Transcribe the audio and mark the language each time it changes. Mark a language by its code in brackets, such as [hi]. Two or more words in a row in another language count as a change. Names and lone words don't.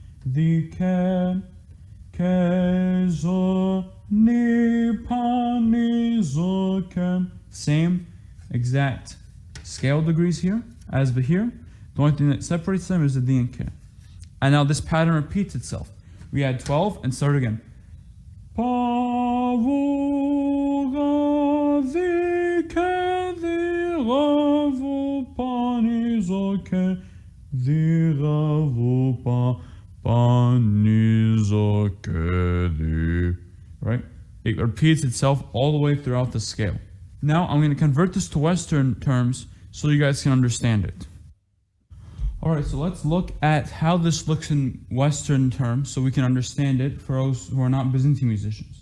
[en] Same exact scale degrees here as here. The only thing that separates them is the D and K. And now this pattern repeats itself. We add 12 and start again. Pa, vu, ga, di, ke, di, ra, vu, pa, ni, zo, ke, di, ra, vu, pa, pa, ni, zo, ke, di. Right? It repeats itself all the way throughout the scale. Now I'm going to convert this to Western terms so you guys can understand it. Alright, so let's look at how this looks in Western terms so we can understand it for those who are not Byzantine musicians.